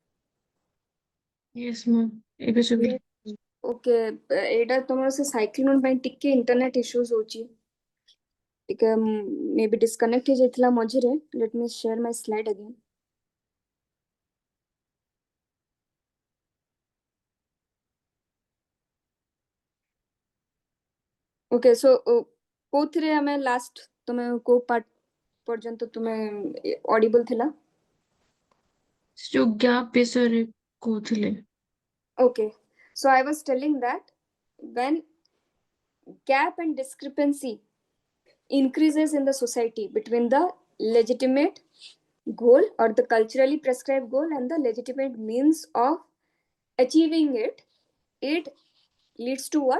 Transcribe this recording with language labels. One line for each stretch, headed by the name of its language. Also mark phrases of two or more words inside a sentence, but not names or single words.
English: Yes, ma'am.
Odia: ଏବେ ଶୁଭିଲା। Okay, ଏଇଟା ତମର ସେ ସାଇକ୍ଲୋନ ପାଇଁ ଟିକେ
English: internet issues
Odia: ହଉଛି, ଟିକେ
English: may be disconnect
Odia: ହେଇଯାଇଥିଲା ମଝିରେ।
English: let me share my slide again. Okay, so
Odia: କୋଉଥିରେ ଆମେ ଲାଷ୍ଟ ତମେ କୋଉ ପାର୍ଟ ପର୍ଯ୍ୟନ୍ତ ତୁମେ ଅଡିବଲ ଥିଲା? ଯୋଉ ଗ୍ୟାପ ବିଷୟରେ କହୁଥିଲେ।
English: Okay, so I was telling that when gap and discrepancy increases in the society between the legitimate goal or the culturally prescribed goal and the legitimate means of achieving it, it leads to what?